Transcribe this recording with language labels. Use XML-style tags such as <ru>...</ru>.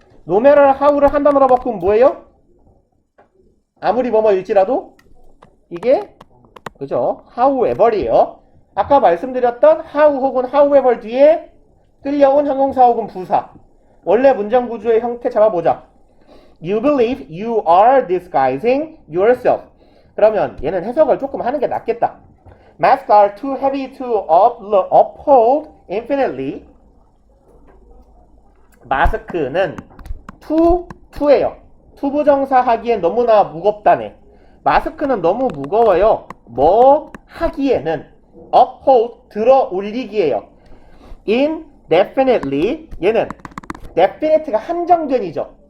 <en>No matter how</en> <ko>를 한 단어로 바꾸면 뭐예요? 아무리 뭐뭐일지라도 이게 그죠? however이에요. 아까 말씀드렸던 how 혹은 however 뒤에 끌려온 형용사 혹은 부사. 원래 문장 구조의 형태 잡아보자.</ko> <en>You believe you are disguising yourself.</en> <ko>그러면 얘는 해석을 조금 하는 게 낫겠다.</ko> <en>Masks are too heavy to uphold infinitely.</en> <ko>마스크는 to예요. 투부정사 하기엔 너무나 무겁다네. 마스크는 너무 무거워요. 뭐 하기에는 uphold 들어 올리기예요. indefinitely 얘는 definite가 한정된이죠.</ko>